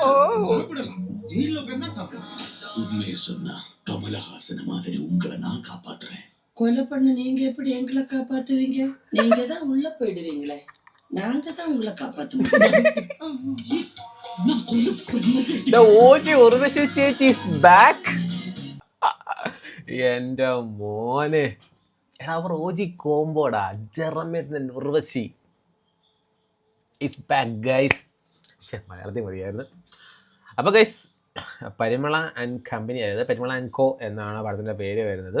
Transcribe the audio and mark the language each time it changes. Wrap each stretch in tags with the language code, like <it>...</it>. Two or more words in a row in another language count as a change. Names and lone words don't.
<ta>சாப்பிடலாம், ஜெயில உட்கார்ந்தா சாப்பிடலாம். உண்மையை சொன்னா கமலஹாசன மாதிரி உங்களை நான் காப்பாத்துறேன். கொலை பண்ண நீங்க எப்படி எங்களை காப்பாத்துவீங்க? நீங்க தான் உள்ள போயிடுவீங்களே, நாங்க தான் உங்களை காப்பாத்த முடியும். நான் கொலை பண்ணது</ta> <en>The OG ഉർവശി ചേച്ചി is back.</en> <ml>എൻ്റെ മോനെ, എടാ അവർ OG കോമ്പോടാ.</ml> <en>ജയറാമേട്ടൻ ഉർവശി is back guys.</en> <ml>മലയാളത്തിൽ മതിയായിരുന്നു. അപ്പോൾ ഗൈസ്, പരിമള ആൻഡ് കമ്പനി, അതായത് പരിമള ആൻഡ് കോ എന്നാണ് പടത്തിൻ്റെ പേര് വരുന്നത്.</ml>